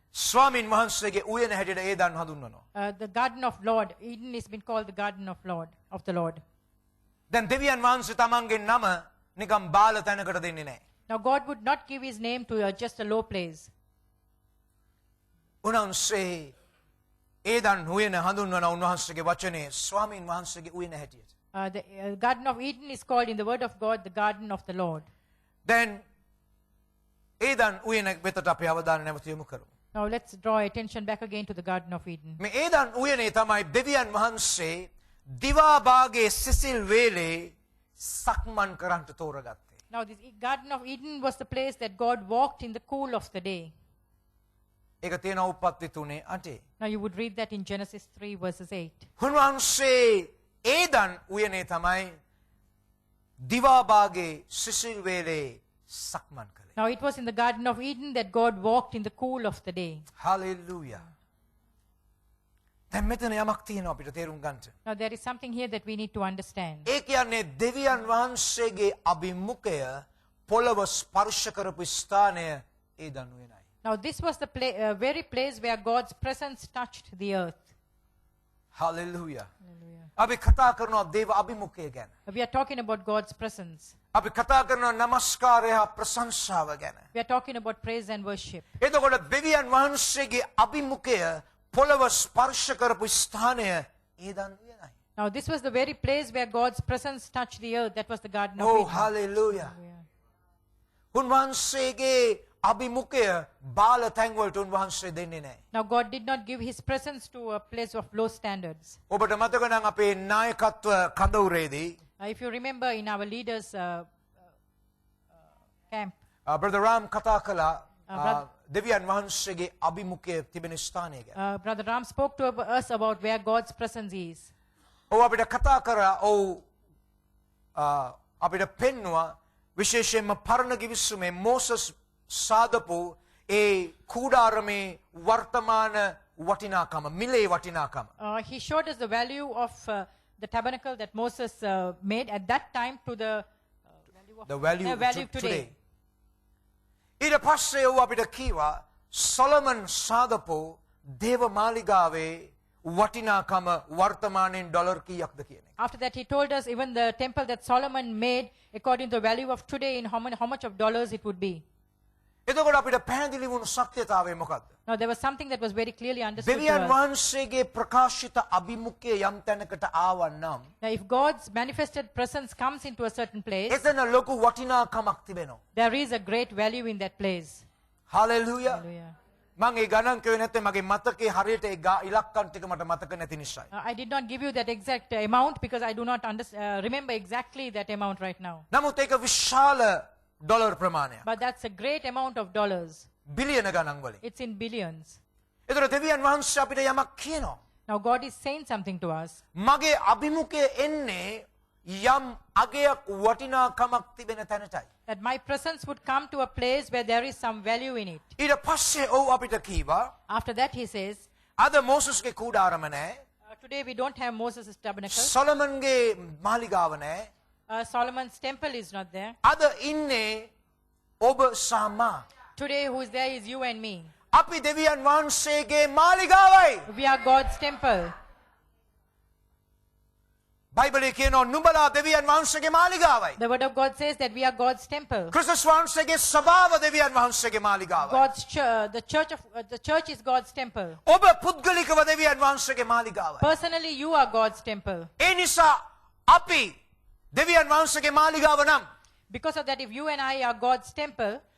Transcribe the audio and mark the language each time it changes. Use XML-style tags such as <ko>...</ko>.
<si>ස්වාමින් වහන්සේගේ උයන හැටියට ඒදන් හඳුන්වනවා.</si> <en>The Garden of Lord. Eden has been called the Garden of the Lord.</en> <si>දැන් දෙවියන් වහන්සේ තමන්ගේ නම නිකම් බාල තැනකට දෙන්නේ නැහැ.</si> <en>Now, God would not give his name to just a low place.</en> <si>උන්වහන්සේ ඒදන් උයන හඳුන්වන උන්වහන්සේගේ වචනේ ස්වාමින් වහන්සේගේ උයන හැටියට.</si> <en>The Garden of Eden is called in the word of God the Garden of the Lord.</en> <si>දැන් ඒදන් උයන වෙතට අපි අවධානය නැවත යොමු කරමු.</si> <en>Now, let's draw attention back again to the Garden of Eden.</en> <si>මේ ඒදන් උයනේ තමයි දෙවියන් වහන්සේ දිවා භාගයේ සිසිල් වේලේ සක්මන් කරන්ට තෝරගත්තේ.</si> <en>Now, this Garden of Eden was the place that God walked in the cool of the day.</en> <si>ඒක තියෙන උප්පත්ති 3:8.</si> <en>Now, you would read that in Genesis 3 verses 8.</en> <si>උන්වහන්සේ ඒදන් උයනේ තමයි දිවා භාගයේ සිසිල් වේලේ සක්මන් කළේ.</si> <en>Now it was in the Garden of Eden that God walked in the cool of the day. Hallelujah.</en> <si>දැන් මෙතන යමක් තියෙනවා අපිට තේරුම් ගන්න.</si> <en>Now there is something here that we need to understand.</en> <si>ඒ කියන්නේ දෙවියන් වහන්සේගේ අභිමුඛය පොළව ස්පර්ශ කරපු ස්ථානය Eden උයනයි.</si> <en>Now this was the very place where God's presence touched the earth. Hallelujah. Hallelujah.</en> <si>අපි කතා කරනවා දේව අභිමුඛය ගැන.</si> <en>We are talking about God's presence.</en> <si>අපි කතා කරනවා නමස්කාරය හා ප්‍රශංසාව ගැන.</si> <en>We are talking about praise and worship.</en> <si>එතකොට දෙවියන් වහන්සේගේ අභිමුඛය පොළව ස්පර්ශ කරපු ස්ථානය Eden උයනයි.</si> <en>Now this was the very place where God's presence touched the earth. That was the Garden of Oh, Eden. hallelujah. Hallelujah.</en> <si>උන්වහන්සේගේ අභිමුඛය බාල තැන්වලට උන්වහන්සේ දෙන්නේ නැහැ.</si> <en>Now God did not give his presence to a place of low standards.</en> <si>ඔබට මතක නම් අපේ නායකත්ව කඳවුරේදී</si> <en>If you remember in our leaders camp,</en> <si>Brother Ram කතා කළා</si> <en>brother-</en> <si>දෙවියන් වහන්සේගේ අභිමුඛය තිබෙන ස්ථානය ගැන.</si> <en>Brother Ram spoke to us about where God's presence is.</en> <si>ඔව් අපිට කතා කරා ඔව් අපිට පෙන්නවා විශේෂයෙන්ම පරණ කිවිසුමේ මෝසස් සාදපු ඒ කූඩාරමේ වර්තමාන වටිනාකම මිලේ වටිනාකම.</si> <en>He showed us the value of the tabernacle that Moses made at that time to the The value, value today.</en> <si>ඊට පස්සේ ඔව් අපිට කීවා සොලමන් සාදපු දේව මාලිගාවේ වටිනාකම වර්තමානයෙන් ඩොලර් කීයක්ද කියන එක.</si> <en>After that, he told us even the temple that Solomon made, according to the value of today, in how much of dollars it would be.</en> <si>එතකොට අපිට පැහැදිලි වුණු සත්‍යතාවය මොකක්ද?</si> <en>Now, there was something that was very clearly understood to</en> <si>දෙවියන්</si> <en>us.</en> <si>වහන්සේගේ ප්‍රකාශිත අභිමුඛය යම් තැනකට ආවනම්</si> <en>Now, if God's manifested presence comes into a certain place,</en> <si>එතන ලොකු වටිනාකමක් තිබෙනවා.</si> <en>there is a great value in that place.</en> <si>Hallelujah.</si> <en>Hallelujah.</en> <si>මම ඒ ගණන් කිව්වේ නැත්නම් මගේ මතකේ හරියට ඒ ඉලක්කම් ටික මට මතක නැති නිසායි.</si> <en>I did not give you that exact amount because I do not remember exactly that amount right now.</en> <si>නමුත් ඒක විශාල ඩොලර් ප්‍රමාණයක්.</si> <en>But that's a great amount of dollars.</en> <si>බිලියන ගණන් වලින්.</si> <en>It's in billions.</en> <si>ඒතර දෙවියන් වහන්සේ අපිට යමක් කියනවා.</si> <en>Now, God is saying something to us.</en> <si>මගේ අභිමුඛය එන්නේ යම් අගයක් වටිනාකමක් තිබෙන තැනටයි.</si> <en>That my presence would come to a place where there is some value in it.</en> <si>ඊට පස්සේ ඔව් අපිට කීවා</si> <en>After that, he says,</en> <si>අද මෝසස්ගේ කූඩාරම නැහැ.</si> <en>today we don't have Moses' tabernacle.</en> <si>සොලමන්ගේ මාලිගාව නැහැ.</si> <en>Solomon's temple is not there.</en> <si>අද ඉන්නේ ඔබ සහ මා.</si> <en>Today, who is there is you and me.</en> <si>අපි දෙවියන් වහන්සේගේ මාලිගාවයි.</si> <en>We are God's temple.</en> <si>බයිබලයේ කියනවා නුඹලා දෙවියන් වහන්සේගේ මාලිගාවයි.</si> <en>The word of God says that we are God's temple.</en> <si>ක්‍රිස්තුස් වහන්සේගේ සභාව දෙවියන් වහන්සේගේ මාලිගාවයි.</si> <en>The church is God's temple.</en> <si>ඔබ පුද්ගලිකව දෙවියන් වහන්සේගේ මාලිගාවයි.</si> <en>Personally, you are God's temple.</en> <si>ඒ නිසා අපි දෙවියන් වහන්සේගේ මාලිගාව නම්</si> <en>Because of that, if you and I are God's temple,</en>